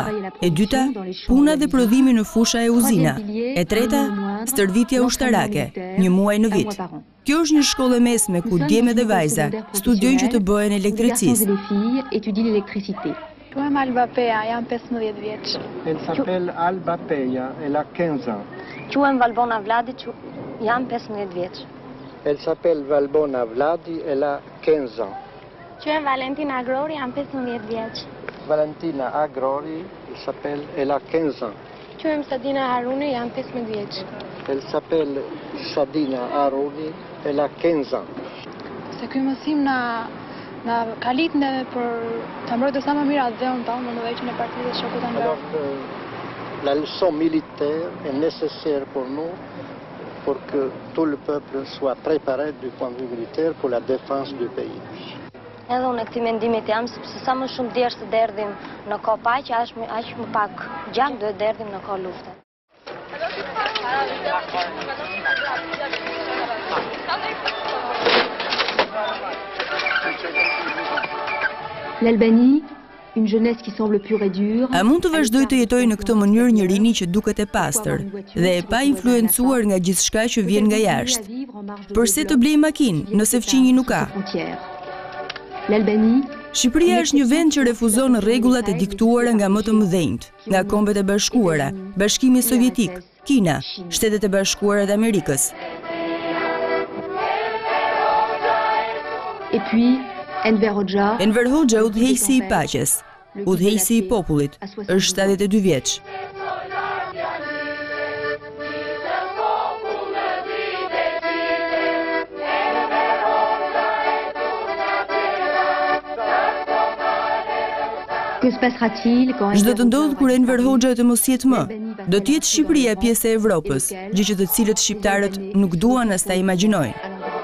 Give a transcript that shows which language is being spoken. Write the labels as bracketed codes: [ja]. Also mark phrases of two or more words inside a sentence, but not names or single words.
[sq] E dyta, puna dhe prodhimi në fusha e uzina. E treta, stërvitja ushtarake, 1 muaj në vit. Kjo është një shkollë mesme ku djeme dhe vajza studiojnë që të bëhen elektricistë. Quhem Alba Peja, jam 15 vjeç. [fr] Elle s'appelle Alba Peja, elle a 15 ans. [sq] Quhem Valbona Vladi, jam 15 vjeç. [fr] Elle s'appelle Valbona Vladi, elle a 15 ans. [sq] Quhem Valentina Agrori, jam 15 vjeç. [fr] Valentina Agrori, elle a 15 ans. [sq] Quhem Sadina Haruni, jam 15 vjeç. [fr] Elle s'appelle Sadina Haruni, elle a 15 ans. [sq] Se ky mësim na kalit neve për të mbrojtur sa më mirë atë dheun tonë, në ndërveçën e partisë dhe shokut Enver. [fr] Alors, la leçon militaire est nécessaire pour nous, pour que tout le peuple soit préparé du point de vue militaire pour la défense du pays. [sq] Edhe unë këtij mendimit jam, sepse sa më shumë djersh të derdhim në kohë paqe, aq më pak gjak duhet derdhim në kohë lufte. [fr] L'Albanie, une jeunesse qui semble pure et dure. [sq] A mund të vazhdoj të jetoj në këtë mënyrë një rini që duket e pastër dhe e pa influencuar nga gjithçka që vjen nga jashtë? Përse të blej makinë nëse fqinji nuk ka? [fr] L'Albanie, [sq] Shqipëria është një vend që refuzon rregullat e diktuara nga më të mëdhenjt, nga Kombet e Bashkuara, Bashkimi Sovjetik, Kina, Shtetet e Bashkuara të Amerikës. [fr] Et puis Enver [sq] Hoxha udhëheqësi I paqes, udhëheqësi I popullit, është 72 vjeç. [fr] Que se passera-t-il quand [sq] Ç'do të ndodhë kur Enver Hoxha të mos jetë më? Do të jetë Shqipëria pjesë e Evropës, gjë që të cilët shqiptarët nuk duan as ta imagjinojnë.